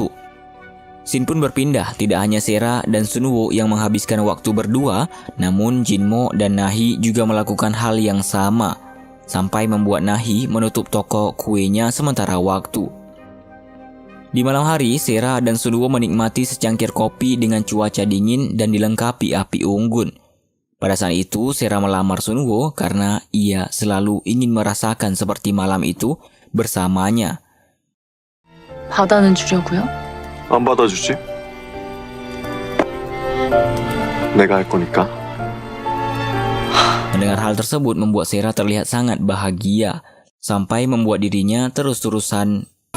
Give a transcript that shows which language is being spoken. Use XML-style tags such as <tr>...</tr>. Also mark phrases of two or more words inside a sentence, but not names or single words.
<id>Scene pun berpindah, tidak hanya Sera dan Sunwoo yang menghabiskan waktu berdua, namun Jinmo dan Nahi juga melakukan hal yang sama, sampai membuat Nahi menutup toko kuenya sementara waktu. Di malam hari, Sera dan Sunwoo menikmati secangkir kopi dengan cuaca dingin dan dilengkapi api unggun. Pada saat itu, Sera melamar Sunwoo karena ia selalu ingin merasakan seperti malam itu bersamanya.</id> <ko>받아는 주려고요? 안 받아주지? 내가 할 거니까.</ko> <id>Mendengar hal tersebut membuat Sera terlihat sangat bahagia, sampai membuat dirinya terus-terusan</id>